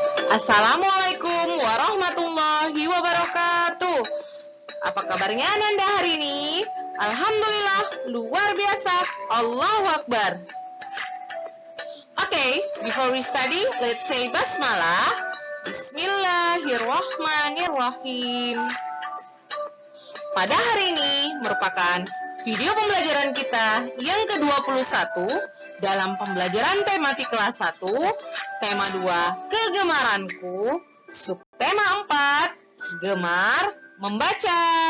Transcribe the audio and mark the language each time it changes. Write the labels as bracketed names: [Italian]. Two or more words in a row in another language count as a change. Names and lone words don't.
[Arabic] Assalamualaikum warahmatullahi wabarakatuh. [Indonesian] Apa kabarnya Ananda hari ini? Alhamdulillah, luar biasa. [Arabic] Allahu Akbar. [English] Okay, before we study, let's say basmalah. [Indonesian] Bismillahirrahmanirrahim. Pada hari ini merupakan video pembelajaran kita yang ke-21 dalam pembelajaran tematik kelas 1, tema 2, kegemaranku, subtema 4, gemar membaca.